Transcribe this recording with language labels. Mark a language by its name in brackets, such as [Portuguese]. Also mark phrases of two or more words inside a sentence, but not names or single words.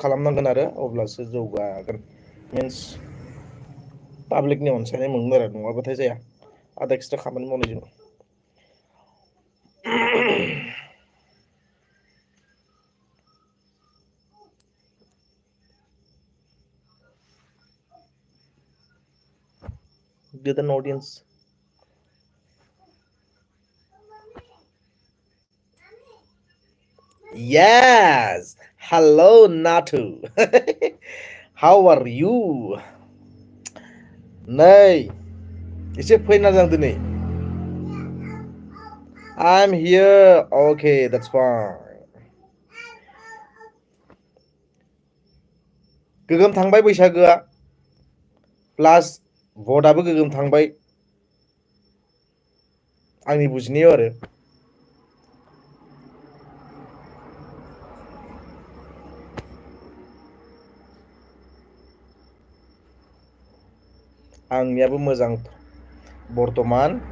[Bodo] खालामनांगोन आरो अब्लासो जौगागोन मिन्स पाब्लिकनि अनसायनाय मोनगोन आरो नङाबाथाय जाया आदा खिदा खामानि मावनाय जों गोदान अडियन्स Yes! [English] Hello, Natu. How are you? [Bodo] Nay, एसे फैना जों दिनै. [English] I'm here. Okay, that's fine. [Bodo] गोगोम थांबाय बैसागोआ. प्लास भटआबो गोगोम थांबाय. आंनि बुजिनायाव आरो. आंनियाबो मोजां बर्तमान